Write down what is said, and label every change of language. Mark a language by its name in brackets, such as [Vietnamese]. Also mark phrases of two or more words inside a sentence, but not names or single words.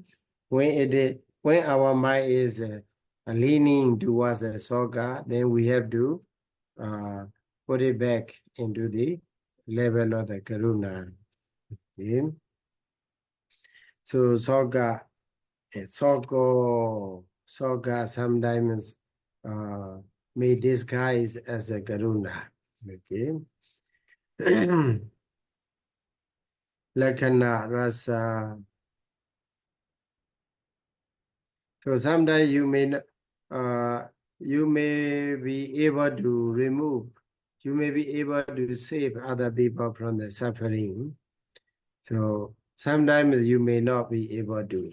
[English] When our mind is leaning towards a soga, then we have to put it back into the level of the karuna. Okay? So soga sometimes may disguise as a karuna. [Pali] Okay. Lakkhana rasa. [English] So sometimes you may be able to remove, you may be able to save other people from the suffering. So sometimes you may not be able to.